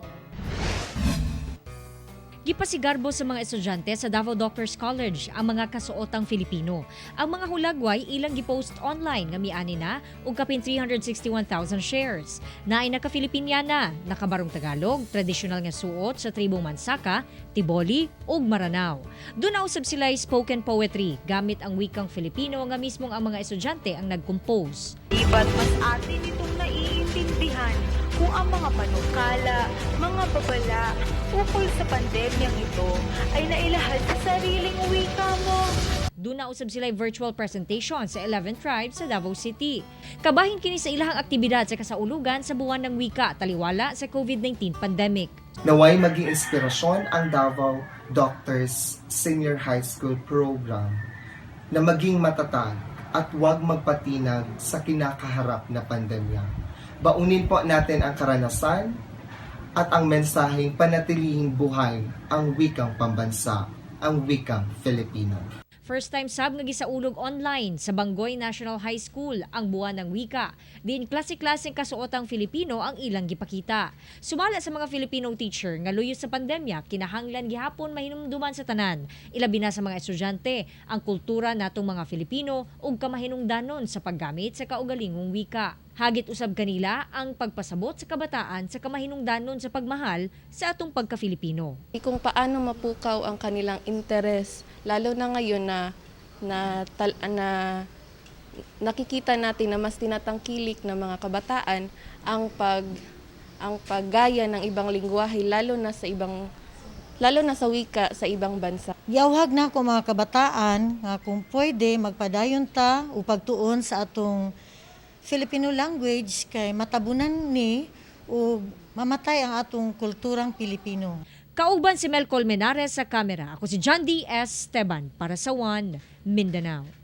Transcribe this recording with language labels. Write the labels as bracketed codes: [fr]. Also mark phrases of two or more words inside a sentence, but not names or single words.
[ceb] Gipasigarbo sa mga estudyante sa Davao Doctors College ang mga kasuotang Filipino. Ang mga hulagway ilang gipost online nga miani na og kapin 361,000 shares. Naay naka-Filipiniana, nakabarong Tagalog, tradisyonal nga suot sa tribong Mansaka, Tiboli ug Maranao. Doon usab sila [en] spoken poetry [ceb] gamit ang wikang Filipino nga mismong ang mga estudyante ang nag-compose. [tl] Iba't mas atin itong naiintindihan kung ang mga panukala, mga babala ukol sa pandemyang ito ay nailahad sa sariling wika mo. [ceb] Doon usab sila virtual presentation sa 11 tribes sa Davao City. Kabahin kini sa ilahang aktibidad sa kasaulugan sa buwan ng wika taliwala sa COVID-19 pandemic. [tl] Naway maging inspirasyon ang Davao Doctors Senior High School Program na maging matatag at huwag magpatinag sa kinakaharap na pandemya. Baunin po natin ang karanasan at ang mensaheng panatilihing buhay ang wikang pambansa, ang wikang Filipino. [ceb] First time sab nga gisaulog online sa Bangoy National High School ang buwan ng wika. Diin klase-klaseng kasuotang Filipino ang ilang gipakita. Sumala sa mga [en] Filipino teacher [ceb] nga luyo sa pandemya, kinahanglan gihapon mahinumduman sa tanan. Ilabi na sa mga estudyante ang kultura natong mga Filipino ug kamahinungdanon sa paggamit sa kaugalingong wika. Hagit usab kanila ang pagpasabot sa kabataan sa kamahinungdanon sa pagmahal sa atong pagka-Filipino. [tl] Kung paano mapukaw ang kanilang interes, lalo na ngayon na nakikita natin na mas tinatangkilik ng mga kabataan ang paggaya ng ibang lingwahe, lalo na sa wika sa ibang bansa. [ceb] Yawhag na ko mga kabataan nga kung pwede magpadayon ta o pagtuon sa atong [en] Filipino language [ceb] kay matabunan ni o mamatay ang atong kulturang Pilipino. Kauban si Mel Colmenares sa kamera. Ako si Jandy Esteban para sa One Mindanao.